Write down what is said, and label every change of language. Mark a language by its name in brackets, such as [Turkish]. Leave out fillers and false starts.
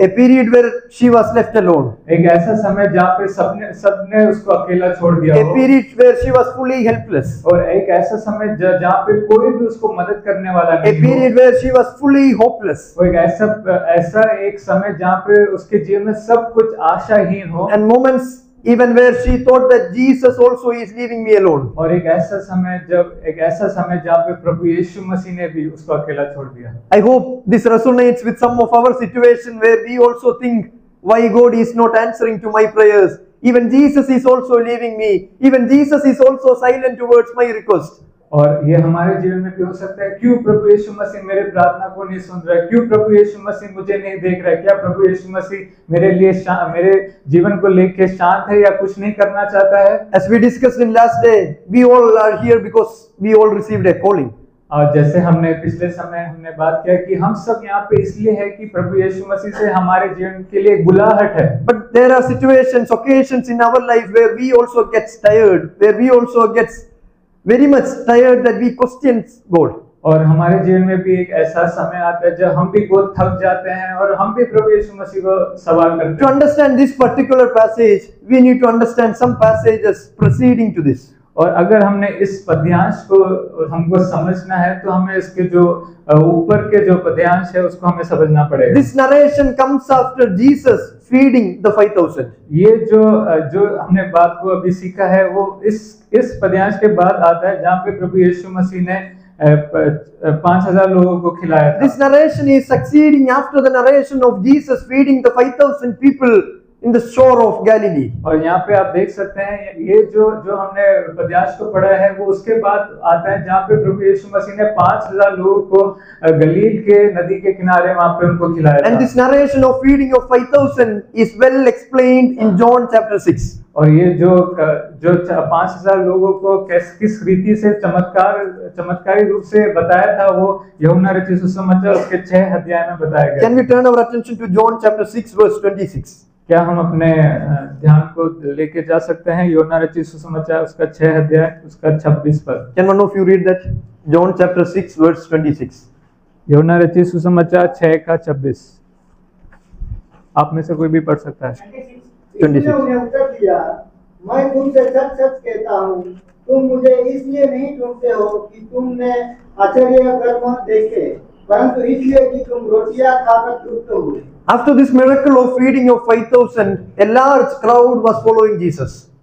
[English] A period where she was left alone. [Hindi] एक ऐसा समय जहाँ पे सबने उसको अकेला छोड़ दिया [English] A [Hindi] हो। [English] period where she was fully helpless. [Hindi] और एक ऐसा समय जहाँ पे कोई भी उसको मदद करने वाला [English] A [Hindi] नहीं हो। [English] period where she was fully hopeless. [Hindi] वो एक ऐसा एक समय जहाँ पे उसके जीवन में सब कुछ आशाहीन हो। [English] And moments even where she thought that Jesus also is leaving me alone. [Hindi] और एक ऐसा समय जहाँ पे प्रभु यीशु मसीह ने भी उसको अकेला छोड़ दिया। [English] I hope this resonates with some of our situation where we also think why God is not answering to my prayers. Even Jesus is also leaving me. Even Jesus is also silent towards my request. [Hindi] और ये हमारे जीवन में भी हो सकता है, क्यों प्रभु यीशु मसीह मेरे प्रार्थना को नहीं सुन रहा है? क्यों प्रभु यीशु मसीह मुझे नहीं देख रहा है? क्या प्रभु यीशु मसीह मेरे जीवन को लेके शांत है या कुछ नहीं करना चाहता है? [English] As we discussed in last day, we all are here because we all received a calling. [Hindi] और जैसे हमने पिछले समय बात किया कि हम सब यहाँ पे इसलिए है कि प्रभु यीशु मसीह से हमारे जीवन के लिए एक बुलाहट है। [English] But there are situations, occasions in our life where we also get tired, where we also get very much tired that we question God. [Hindi] और हमारे जीवन में भी एक ऐसा समय आता है जब हम भी बहुत थक जाते हैं और हम भी प्रभु यीशु मसीह को सवाल करते हैं। [English] To understand this particular passage, we need to understand some passages preceding to this. [Hindi] और अगर हमने इस पद्यांश को हमको समझना है तो हमें इसके जो ऊपर के जो पद्यांश है उसको हमें समझना पड़ेगा। [English] This narration comes after Jesus feeding the 5,000. [Hindi] ये जो हमने बात को अभी सीखा है वो इस पद्यांश के बाद आता है जहाँ पे प्रभु यीशु मसीह ने 5,000 लोगों को खिलाया था। [English] This narration is succeeding after the narration of Jesus feeding the 5,000 people in the shore of Galilee. [Hindi] और यहाँ पे आप देख सकते हैं ये जो हमने पद्यांश को पढ़ा है वो उसके बाद आता है जहाँ पे प्रभु यीशु मसीह ने 5,000 लोगों को गलील के नदी के किनारे वहाँ पे उनको खिलाया था। [English] And this narration of feeding of 5,000 is well explained in John chapter 6. [Hindi] और ये जो 5,000 लोगों को किस रीति से चमत्कारी रूप से बताया था वो यूहन्ना रचित सुसमाचार उसके 6 अध्याय में बताया गया। [English] Can we turn our attention to John chapter 6 verse 26? [Hindi] क्या हम अपने ध्यान को लेके जा सकते हैं यूहन्ना रचित सुसमाचार उसका 6 अध्याय उसका 26 पद? [English] Can one of you read that? John chapter 6 verse 26. [Hindi] यूहन्ना रचित सुसमाचार 6 का 26। आप में से कोई भी पढ़ सकता है। 26। उन्हें उत्तर दिया, मैं तुमसे सच सच कहता हूँ, तुम मुझे इसलिए नहीं ढूंढते हो कि तुमने आश्चर्य कर्म देखे, परंतु इसलिए कि तुम रोटियां खाकर तृप्त हुए। [English] After this miracle of feeding of 5,000, a large crowd was following Jesus.